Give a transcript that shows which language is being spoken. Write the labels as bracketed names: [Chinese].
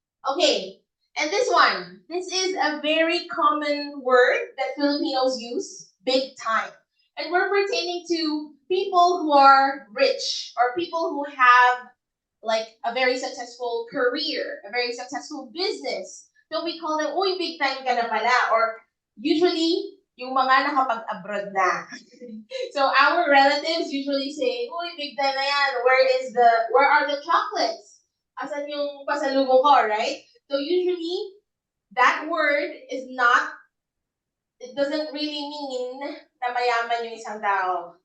[English] Okay, and this one. This is a very common word that Filipinos use, big time. And we're pertaining to people who are rich or people who have like a very successful career, a very successful business. So we call them, [Filipino] uy, big time ka na pala. [English] Or usually, [Filipino] yung mga nakapag-abroad na. [English] So our relatives usually say, [Filipino] uy, big time na yan. [English] Where are the chocolates? [Filipino] Asan yung pasalubong ko, [English] right? So usually, that word is not, it doesn't really mean [Filipino] na mayaman yung isang tao.